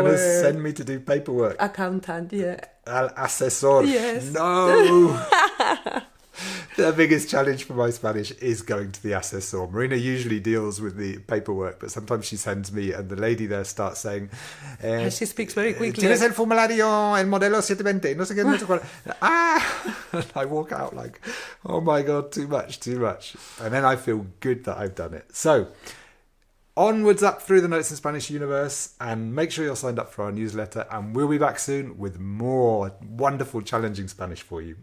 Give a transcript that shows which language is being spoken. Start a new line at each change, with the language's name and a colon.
English: going to send me to do paperwork. Accountant, yeah.
Spanish: Al asesor.
English: Yes. No. The biggest challenge for my Spanish is going to the asesor. Marina usually deals with the paperwork, but sometimes she sends me and the lady there starts saying... she speaks very quickly.
Spanish: ¿Tienes el formulario, el modelo 720? No sé qué, no sé cuál.
English: And I walk out like, oh my God, too much. And then I feel good that I've done it. So... onwards up through the Notes in Spanish universe, and make sure you're signed up for our newsletter, and we'll be back soon with more wonderful, challenging Spanish for you.